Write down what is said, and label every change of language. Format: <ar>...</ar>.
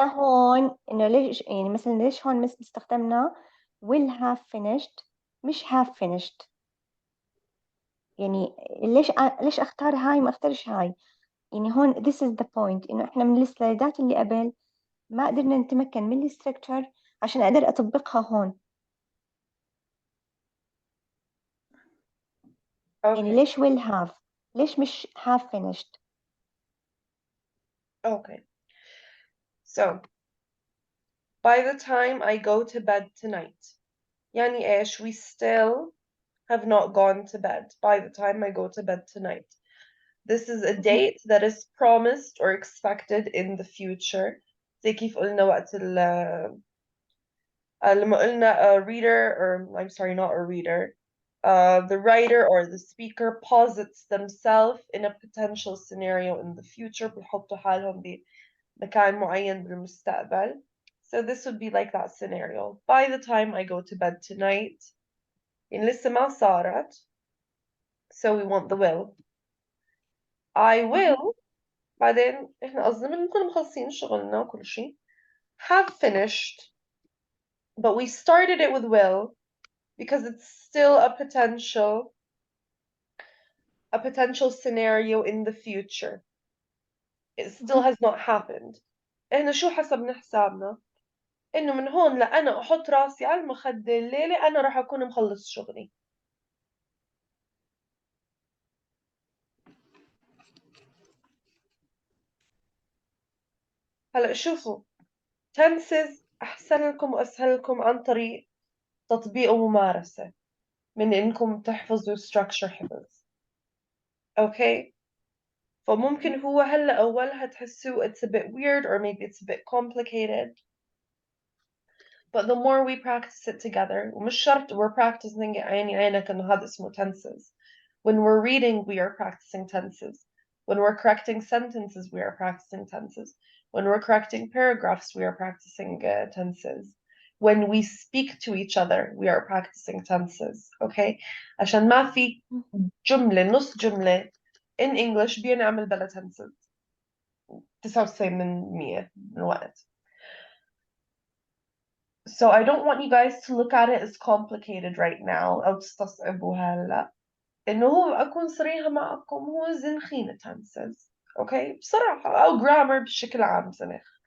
<ar>قلنا هون إنه ليش يعني مثلا ليش هون مثل استخدمنا</ar> <en>will have finished</en> <ar>مش</ar> <en>have finished.</en> <ar>يعني ليش اختار هاي ما اختارش هاي؟ يعني هون</ar> <en>this is the point،</en> <ar>انه احنا من السلايدات اللي قبل ما قدرنا نتمكن من الستركتشر عشان اقدر اطبقها هون. يعني</ar> <en>Okay.</en> <ar>ليش</ar> <en>will have،</en> <ar>ليش مش</ar> <en>have finished؟ Okay. So, by the time I go to bed tonight.</en> <ar>يعني إيش?</ar> <en>We still have not gone to bed by the time I go to bed tonight. This is a date that is promised or expected in the future.</en> <ar>زي كيف قلنا وقت لما قلنا</ar> <en>a reader, or I'm sorry, not a reader, the writer or the speaker posits themselves in a potential scenario in the future.</en> <ar>بيحطوا حالهم بمكان معين بالمستقبل.</ar> <en>So this would be like that scenario. By the time I go to bed tonight,</en> <ar>يعني لسه ما صارت.</ar> <en>So we want the will. I will.</en> <ar>بعدين احنا قصدنا بنكون مخلصين شغلنا وكل شيء.</ar> <en>Have finished. But we started it with will because it's still a potential scenario in the future. It still has not happened.</en> <ar>احنا شو حسبنا حسابنا؟ انه من هون لأنا احط راسي على المخدة الليلة انا راح اكون مخلص شغلي. هلا شوفوا، tenses احسن لكم واسهل لكم عن طريق تطبيق وممارسة من انكم تحفظوا structure حفظ. اوكي؟ فممكن هو هلا اولها تحسوا</ar> <en>it's a bit weird or maybe it's a bit complicated. But the more we practice it together,</en> <ar>ومش شرط</ar> <en>we're practicing it</en> <ar>عيني عينك إنه هذا اسمه</ar> <en>tenses. When we're reading, we are practicing tenses. When we're correcting sentences, we are practicing tenses. When we're correcting paragraphs, we are practicing tenses. When we speak to each other, we are practicing tenses. Okay?</en> <ar>عشان ما في جملة نص جملة</ar> <en>in English</en> <ar>بينعمل بلا tenses. 99% من الوقت.</ar> <en>So I don't want you guys to look at it as complicated right now</en> <ar>أو تستصعبوها هلا. إنه هو أكون صريحة معكم هو زنخينة tenses. Okay؟ بصراحة أو grammar بشكل عام زنخ.</ar>